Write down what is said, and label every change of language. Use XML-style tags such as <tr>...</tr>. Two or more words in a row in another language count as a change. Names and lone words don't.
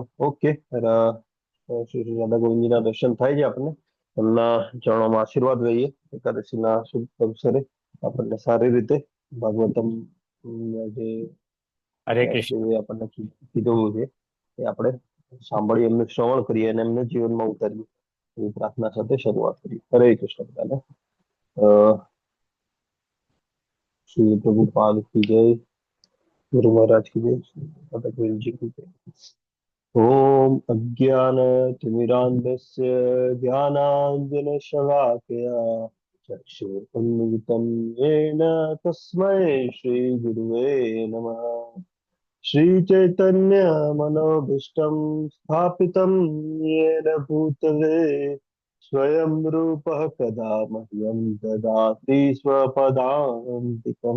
<gu>ઓકે, શ્રી રાધા ગોવિંદજીના દર્શન થાય છે આપણને, એમના ચરણોમાં આશીર્વાદ લઈએ એકાદશીના શુભ અવસરે આપણને સારી રીતે ભાગવતમ જે હરે કૃષ્ણ। જે આપણને કીધું છે એ આપણે સાંભળી એમનું શ્રવણ કરીએ અને એમને જીવનમાં ઉતારીએ એવી પ્રાર્થના સાથે શરૂઆત કરીએ। હરે કૃષ્ણ બધાને।</gu> <hi>શ્રી પ્રભુપાદ की जय, गुरु महाराज की जय, राधा गोविंद जी की जय।</hi> <sa>ओम अज्ञानतिमिरान्धस्य ज्ञानाञ्जनशलाकया चक्षुरुन्मिलितं येन तस्मै श्रीगुरुवे नमः। श्रीचैतन्यमनोभीष्टं स्थापितं येन भूतले स्वयं रूपः कदा मह्यं ददाति स्वपदान्तिकम्।</sa>